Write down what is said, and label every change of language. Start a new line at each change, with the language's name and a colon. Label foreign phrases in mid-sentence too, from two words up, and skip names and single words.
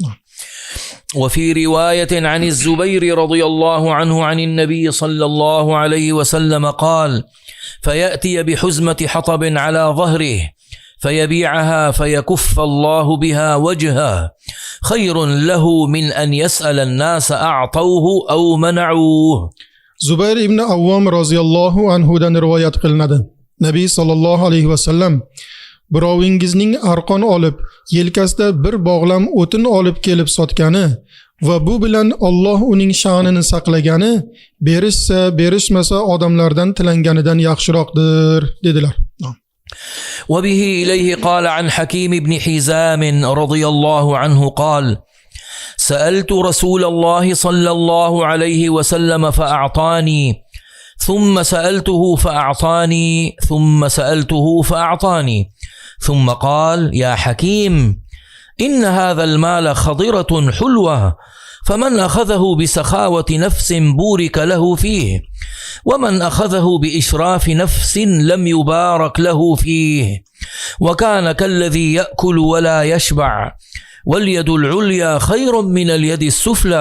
Arabic: وفي رواية عن الزبير رضي الله عنه عن النبي صلى الله عليه وسلم قال فيأتي بحزمة حطب على ظهره فيبيعها فيكف الله بها وجهه خير له من أن يسأل الناس أعطوه أو منعوه.
Uzbek: Zubayr ibn Avvom
Arabic: رضي الله عنه
Uzbek: rivoyat qilinadi. Nabiy
Arabic: صلى الله عليه وسلم
Uzbek: birovingizning arqon olib, yelkasida bir bog'lam o'tin olib kelib sotgani va bu bilan Alloh uning sha'nini saqlagani berishsa, berishmasa odamlardan tilanganidan yaxshiroqdir dedilar.
Arabic: وبه إليه قال عن حكيم بن حزام رضي الله عنه قال: سألت رسول الله صلى الله عليه وسلم فأعطاني، ثم سألته فأعطاني، ثم سألته فأعطاني، ثم قال: يا حكيم، إن هذا المال خضرة حلوة، فمن أخذه بسخاوة نفس بورك له فيه، ومن أخذه بإشراف نفس لم يبارك له فيه، وكان كالذي يأكل ولا يشبع، واليد العليا خير من اليد السفلى.